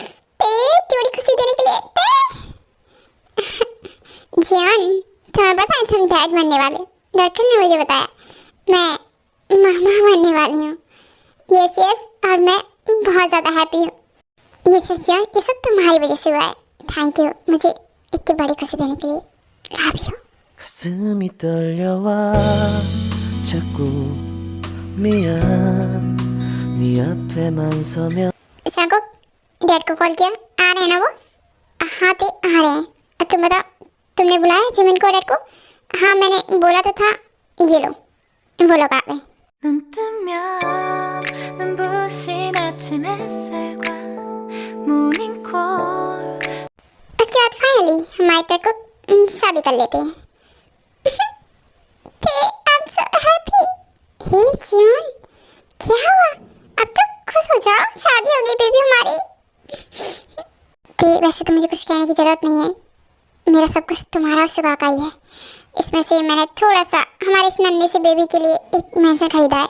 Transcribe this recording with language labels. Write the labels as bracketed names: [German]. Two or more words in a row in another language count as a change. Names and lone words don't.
[Hindi] ते थोड़ी खुशी देने के लिए ते। जियान, तुम्हें पता है तुम डैड बनने वाले? डॉक्टर ने मुझे बताया। मैं मामा बनने वाली हूँ। [English] yes yes, [Hindi] और मैं बहुत ज़्यादा हैप्पी हूँ। ये जियान, ये सब तुम्हारी वजह से हुआ है। [English] thank you [Hindi] मुझे इतनी बड़ी खुशी देने के लिए। [English] Love you. [Korean] 가슴이 떨려와 자꾸 미안 네 앞에만 서면 [Hindi] शाको, डैड को कॉल किया, आ रहे हैं ना वो? हाँ ते आ रहे हैं। तुम बताओ, तुमने बुलाया जिमिन को, डैड को? हाँ मैंने बोला तो था। ये लो, वो लोग आ गए। [Korean] 눈 뜨면 눈부신 아침 햇살과 모닝콜 [Hindi] उसके बाद फाइनली हमारे डैड को शादी कर लेते हैं। [English] I'm so happy। [Hindi] हे जियोन, क्या हुआ? अब तो खुश हो जाओ, शादी हो गई बेबी हमारी। वैसे तो मुझे कुछ कहने की जरूरत नहीं है, मेरा सब कुछ तुम्हारा और शुगा का ही है। इसमें से मैंने थोड़ा सा हमारे इस नन्हे से बेबी के लिए एक मैंसन खरीदा है।